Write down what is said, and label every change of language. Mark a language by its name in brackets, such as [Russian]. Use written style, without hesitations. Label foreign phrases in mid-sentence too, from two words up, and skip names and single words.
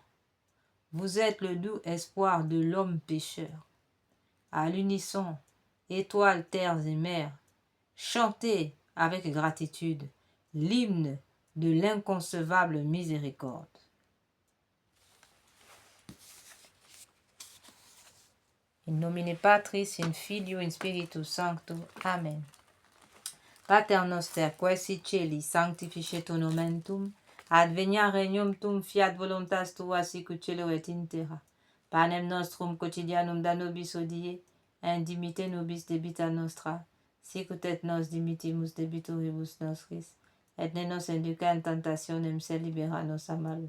[French] Vous êtes le doux espoir de l'homme pécheur. À l'unisson, étoiles, terres et mers, chantez avec gratitude l'hymne de l'inconcevable miséricorde. [Latin] In nomine Patris, in Filio, in Spiritus Sancto. Amen. Pater noster, qui es in celi, sanctificetur nomen tuum, adveniat regnum tuum, fiat voluntas tua sicut cielo et in terra. Panem nostrum quotidianum da nobis hodie, et dimitte nobis debita nostra, sicut et nos dimittimus debitoribus nostris, et ne nos induca in tentationem, sed libera nos a malo.